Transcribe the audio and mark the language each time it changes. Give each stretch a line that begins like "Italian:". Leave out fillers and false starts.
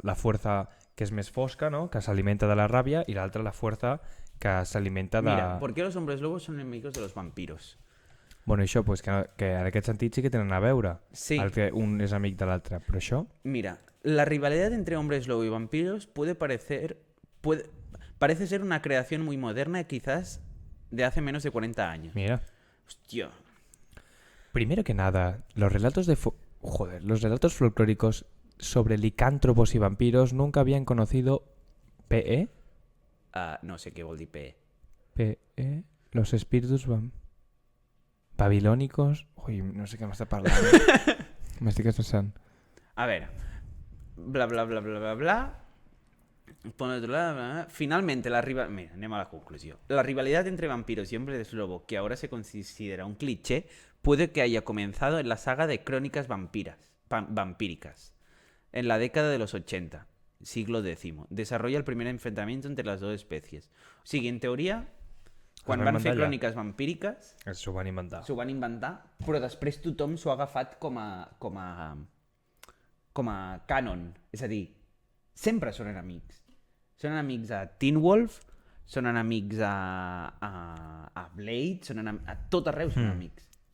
Catalan: La força que és més fosca, no? Que s'alimenta de la ràbia, i l'altra la força que s'alimenta de...
Spanish: Mira, ¿por qué los hombres lobos son enemigos de los vampiros?
Catalan: Bueno, això, pues, que en aquest sentit sí que tenen a veure. Sí. El que un és amic de l'altre. Però això...
Spanish: Mira, la rivalidad entre hombres lobo y vampiros parece ser una creación muy moderna, quizás de hace menos de 40 años. Mira. Hostia. Primero que nada, los relatos folclóricos sobre licántropos y vampiros nunca habían conocido PE.
Catalan: No sé què vol dir PE. PE.
Spanish: Los espíritus babilónicos.
Catalan: Uy, no sé què m'està parlant. M'estic pensant. A veure, bla bla bla bla bla bla.
Spanish: Por otro lado, finalmente mira,
Catalan: anem a la
Spanish: conclusión. La rivalidad entre vampiros y hombres lobo, que ahora se considera un cliché, puede que haya comenzado en la saga de crónicas vampíricas, en la década de los 80, siglo X. Desarrolla el primer enfrentamiento entre las dos especies.
Catalan: O sigui, en teoria, quan van fer cròniques vampíriques, S'ho van inventar. s'ho van inventar, però després tothom s'ho ha agafat com a canon. És a dir, sempre són enemics. Són enemics a Teen Wolf, són enemics a Blade, a tot arreu són enemics.